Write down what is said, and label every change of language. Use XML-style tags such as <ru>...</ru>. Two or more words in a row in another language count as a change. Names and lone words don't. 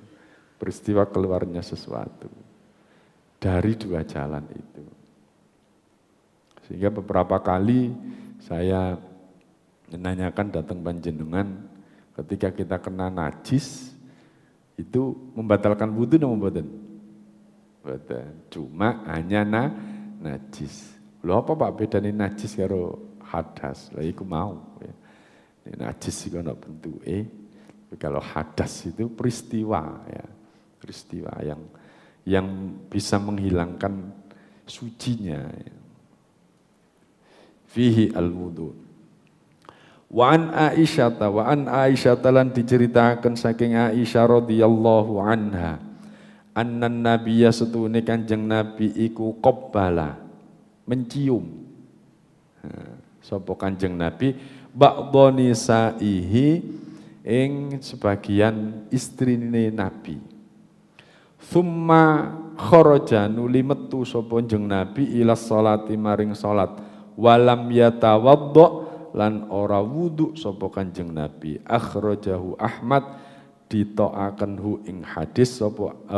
<id>Peristiwa keluarnya sesuatu. Dari dua jalan itu. Sehingga beberapa kali saya menanyakan datang panjenengan ketika kita kena najis itu membatalkan wudu atau mboten? Mboten. Cuma hanya najis.</id> <jv>Lho apa Pak bedane najis karo hadas? Lah iku mau ya. Najis iku ana bentuke.</jv> <id>Kalau hadas itu peristiwa ya. Peristiwa yang bisa menghilangkan sucinya.</id> <ar>Ya. فيه الوضوء. وعن عائشة</ar> <jv>lan diceritakan saking Aisyah</jv> <ar>رضي الله عنها أن النبي</ar> <jv>setune Kanjeng Nabi iku qabbala mencium sapa Kanjeng Nabi</jv> <ar>بعض نسائه</ar> <jv>ing sebagian istrine Nabi</jv> <ar>ثم خرج</ar> <jv>nuli metu sapa Kanjeng Nabi</jv> <ar>إلى الصلاة</ar> <jv>maring salat</jv> <ar>ولم يتوضأ</ar> <jv>lan ora wudu sapa Kanjeng Nabi</jv> <ar>أخرجه أحمد</ar> <jv>ditoaken hu ing hadis sapa</jv>